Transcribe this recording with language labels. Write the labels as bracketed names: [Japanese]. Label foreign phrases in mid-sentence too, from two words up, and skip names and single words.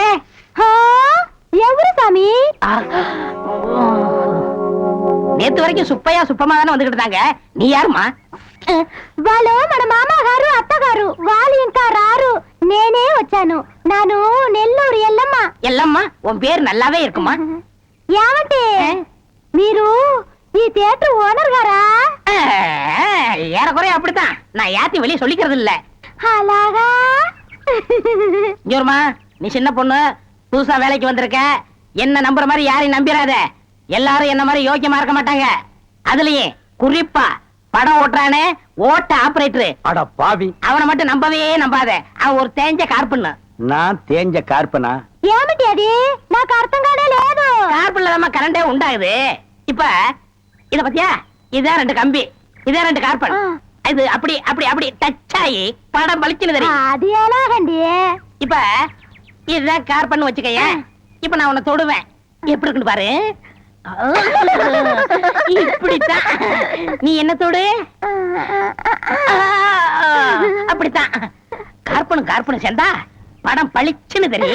[Telugu] ఎవరు సామి? [Tamil] நேத்து வரைக்கும் சுப்பையா சுப்பமா தானே வந்துகிட்டு இருந்தாங்க. நீ யாருமா? [Telugu] వాళ్ళు మన మామగారు అత్తగారు వాళ్ళు ఇంకా రారు. నేనే వచ్చాను. నాను నెల్లూరు ఎల్లమ్మ. [Tamil] எல்லம்மா, உன் பேர் நல்லாவே இருக்குமா? [Telugu] ఏమంటే మీరు ఈ థియేటర్ ఓనర్ గారా? [Tamil] ஏறக்குறைய அப்படித்தான். நான் யாத்தி வெளியே சொல்லிக்கிறது இல்ல. [Telugu] అలాగా? [Tamil] ஜோர்மா, நீ சின்ன பொண்ணு, புதுசா வேலைக்கு வந்திருக்க. என்ன நம்புற மாதிரி யாரையும் நம்பிராத. எல்லாரும் என்ன மாதிரி யோக்கியமா இருக்க மாட்டாங்க. அதுலயே குறிப்பா படம் ஓட்டுறானே ஓட்ட ஆபரேட்டர், அட பாவி, அவனை மட்டும் நம்பவே நம்பாத. அவன் ஒரு தேஞ்ச கார்பன்னு. நான் தேஞ்ச கார்பனா? [Telugu] ఏమిటి అది? నాకు అర్థం కానే లేదు. [Tamil] கார்பன்ல தான் கரண்டே உண்டாகுது. இப்ப இத பத்தியா, இதான் 2 கம்பி, இதான் 2 கார்பன். இது அப்படி அப்படி அப்படி டச் ஆகி படம் பளிச்சுன்னு தெரியும். [Telugu] అది ఎలాగండి? [Tamil] இப்ப இதுதான் கார்பன் வச்சுக்கய. இப்ப நான் உன்னை தொடுவேன், எப்படி இருக்குன்னு பாரு. இப்படித்தான். நீ என்ன தொடு, அப்படித்தான். கார்பனும் கார்பனும் சேர்ந்தா படம் பளிச்சுன்னு தெரியும்.